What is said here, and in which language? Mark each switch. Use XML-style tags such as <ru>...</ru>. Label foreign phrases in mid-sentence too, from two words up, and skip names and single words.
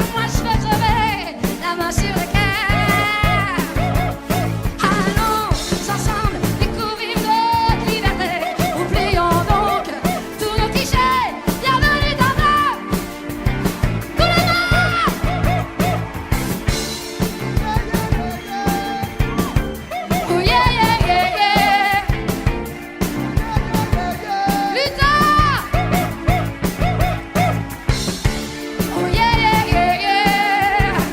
<fr>Moi je veux crever la main sur le cœur. Allons ensemble découvrir notre liberté. Oublions donc tous nos clichés. Bienvenue dans le boulevard.</fr> <en>Oh yeah yeah yeah yeah. Lita. Oh yeah yeah yeah yeah.</en>